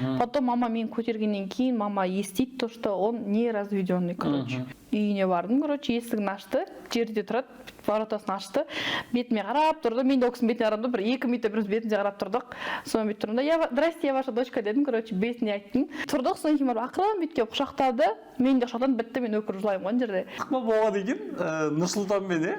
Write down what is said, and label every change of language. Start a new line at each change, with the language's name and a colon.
Russian: Потом
Kazakh: мама мені көтергеннен кейін мама естиді
Russian: то, что он не разведенный, короче.
Kazakh: Үйіне бардым,
Russian: короче,
Kazakh: есігін ашты, жерде тұрады, воротасын ашты, бетіме қарап тұрды, мен де ол кісінің бетіне қарадым, бір 2 минут біріміз бетіне қарап тұрдық. Соны бүйтіп тұрдым,
Russian: здрасте, я ваша дочка
Kazakh: дедім,
Russian: короче,
Kazakh: бетіне айттым. Тұрдық, содан кейін барып ақырын бүйтіп құшақтады, мен де құшақтан бітті, мен өкіріп жылаймын ғой жерде. Ықпал болған екен, Нұрсұлтанмен,